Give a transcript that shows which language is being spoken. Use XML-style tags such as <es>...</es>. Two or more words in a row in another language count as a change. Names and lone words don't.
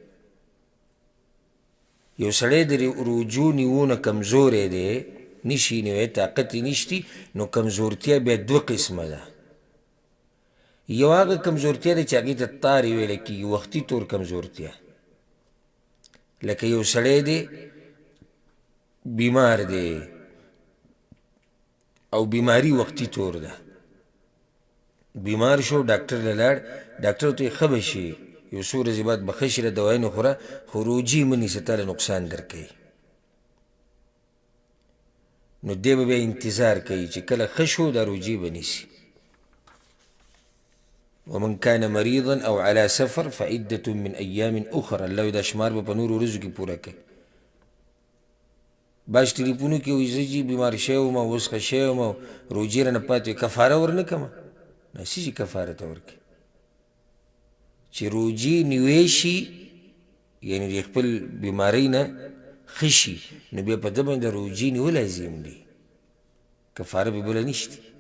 <ps>یو سړی د رجوع نیونه کمزوری دی، نشي نیوی، طاقت یې نشتي، نو کمزورتیا بیا دوه قسمه ده. یو هغه کمزورتیا ده چې هغې ته طارې ویلی کېږي، وختي طور کمزورتیا. لکه یو سړی دی بیمار دی او بیماری وقتی طور ده، بیمار شو ډاکټر له لاړ، ډاکټر ته یې ښه به شي، یو څو ورځې بعد به ښه شي، دوایونه خوره، خو روجې مه نیسه، تا له نقصان درکوي. نو دی به بیا انتظار کوي چې کله ښه شو دا روجې به نیسي.</ps> <ar>ومن كان مريضا او على سفر فعدة من ايام اخرى،</ar> <ps>الله دا شمار به په نورو ورځو کې پوره کوي. باز ټلیفونو کې وایي زه جي بیمار شوی وم او اوس ښه شوی وم او روجې رانه پاتې وي، کفاره ورنه کړمه؟ نسي چې کفاره ته ورکړي. چې روجې نیوی شي یعنې د خپل بیمارۍ نه ښه شي، نو بیا په ده باندې روجې نیول لازم دي، کفاره به بله نشته.</ps>